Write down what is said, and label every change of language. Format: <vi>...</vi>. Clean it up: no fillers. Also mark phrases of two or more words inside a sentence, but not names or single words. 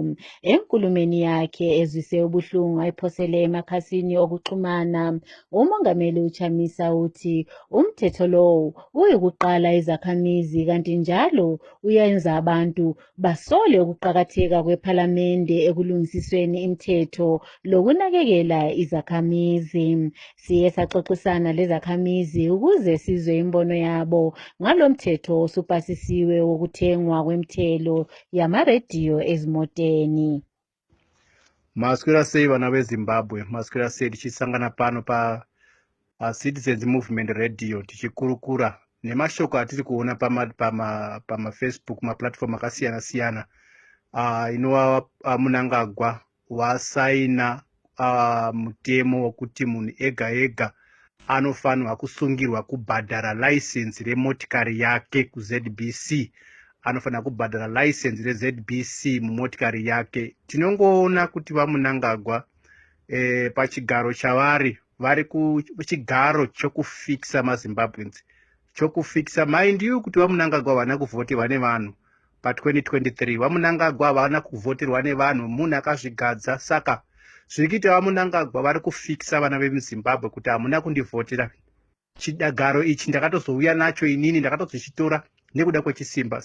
<nd>Enkulumeni yakhe ezwise ubuhlungu ayiphosele emakhasini okuxhumana, uMongameli uChamisa uthi umthetho lo uyikuqala izakhamizi kanti njalo uyenza abantu basole ukuqakatheka kwePhalamende ekulungisisweni imithetho lokunakekela izakhamizi. Siye saxoxisana lezakhamizi ukuze sizwe imbono yabo ngalo mthetho osupasisiwe wokuthengwa kwemithelo yamarediyo ezimoteni.</nd> <sn>Maswera sei vana veZimbabwe, maswera sei tichisangana pano pa Citizens Movement Radio tichikurukura nemashoko atiri kuona pama Facebook maplatform akasiyana siyana inova Mnangagwa wasaina mutemo wokuti munhu ega ega anofanirwa kusungirwa kubhadhara license remotikari yake kuZBC. Anofanira kubhadhara license reZBC mumotikari yake. Tinongoona kuti vaMnangagwa pachigaro chavari vari kuchigaro chokufikisa maZimbabweans, chokufikisa</sn> <en>mind you</en> <sn>kuti vaMnangagwa vana kuvhoterwa nevanhu pa2023. vaMnangagwa vana kuvhoterwa nevanhu, munhu akazvigadza. Saka zviri kuita vaMnangagwa vari kufikisa vana vemuZimbabwe kuti hamuna kundivhotera. Chidagaro ichi ndakatozouya nacho inini, ndakatozochitora nekuda kwechisimba.</sn>